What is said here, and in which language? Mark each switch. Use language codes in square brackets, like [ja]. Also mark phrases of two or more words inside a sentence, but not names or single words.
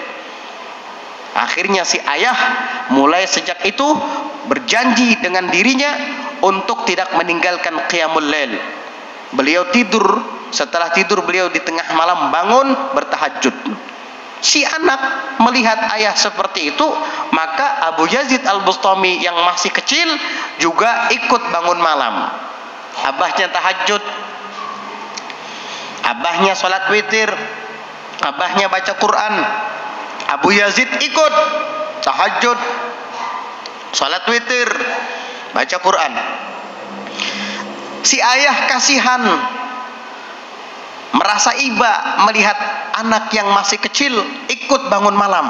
[id] Akhirnya si ayah mulai sejak itu berjanji dengan dirinya untuk tidak meninggalkan [ar] قيام الليل. [id] Beliau tidur, setelah tidur beliau di tengah malam bangun bertahajud. Si anak melihat ayah seperti itu, maka Abu Yazid Al-Bustami yang masih kecil juga ikut bangun malam. Abahnya tahajud, abahnya sholat witir, abahnya baca Quran, Abu Yazid ikut tahajud, sholat witir, baca Quran. Si ayah kasihan, merasa iba melihat anak yang masih kecil ikut bangun malam.